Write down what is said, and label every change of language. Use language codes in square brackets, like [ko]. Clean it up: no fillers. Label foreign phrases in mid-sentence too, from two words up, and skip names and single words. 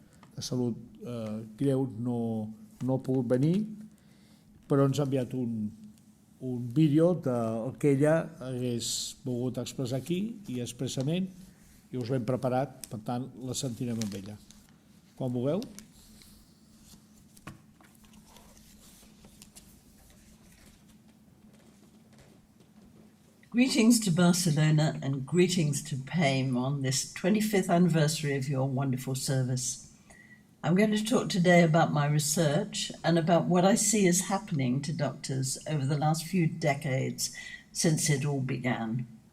[ca] greu no ha pogut venir, però ens ha enviat un vídeo del que ella hagués volgut expressar aquí i expressament, i us l'hem preparat, per tant la sentirem amb ella. Quan vulgueu. [en] Greetings to Barcelona and greetings to PAIM on this 25th anniversary of your wonderful service. I'm going to talk today about my research and about what I see is happening to doctors over the last few decades since it all began.